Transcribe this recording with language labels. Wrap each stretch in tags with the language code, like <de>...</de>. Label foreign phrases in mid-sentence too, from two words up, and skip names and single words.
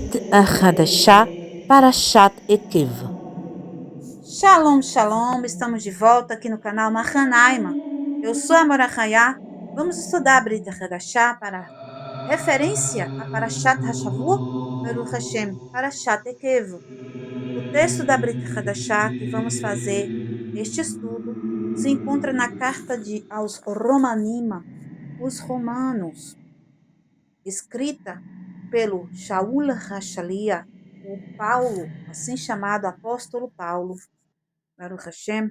<he>חדשה, פרשת עקב. שלום, שלום,</he> <pt>estamos de volta aqui no canal Mahanaima. Eu sou a Mora Hayá. Vamos estudar a Brit Hadashah para referência a</pt> <he>פרשת השבוע, ברוך השם,</he> <pt>Parashat Ekev. O texto da Brit Hadashah que vamos fazer este estudo se encontra na carta aos Romanima, os romanos, escrita pelo Shaul Hashalia, o Paulo, assim chamado apóstolo Paulo,</pt> <he>ברוך השם.</he>